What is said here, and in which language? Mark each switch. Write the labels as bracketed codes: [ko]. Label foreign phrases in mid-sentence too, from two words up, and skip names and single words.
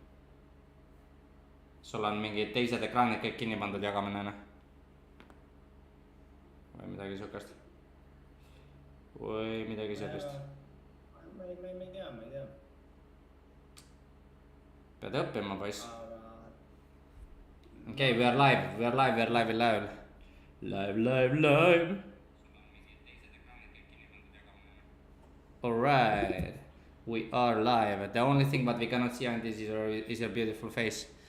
[et] sul on mingid teised ekraanid kõik kinni pandud jagamine, noh. või midagi siukest. või midagi sellist. ma ei tea. pead õppima, poiss. [en] Okay, we are live. Live. Alright, we are live. The only thing what we cannot see on this is your beautiful face.